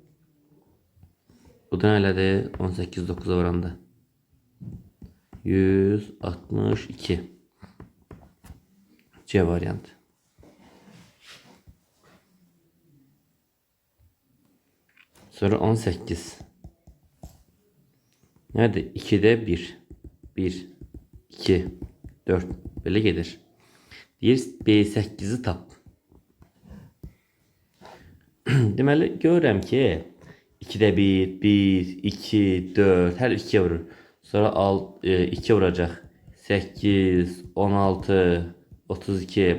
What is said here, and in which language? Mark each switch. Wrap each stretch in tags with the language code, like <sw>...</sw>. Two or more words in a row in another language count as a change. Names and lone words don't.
<az>Bu da nədir? 18 9'a varanda. 162. C variantı. Sonra 18.</az> <tr>Nerede? 2'de 1. 1, 2, 4. Böyle gelir.</tr> <az>Deyir B8'i tap. Deməli, görürəm ki 2'de 1, 1, 2, 4. Hər 2'ye vurur. Sonra 2'ye vuracaq. 8, 16, 32.</az>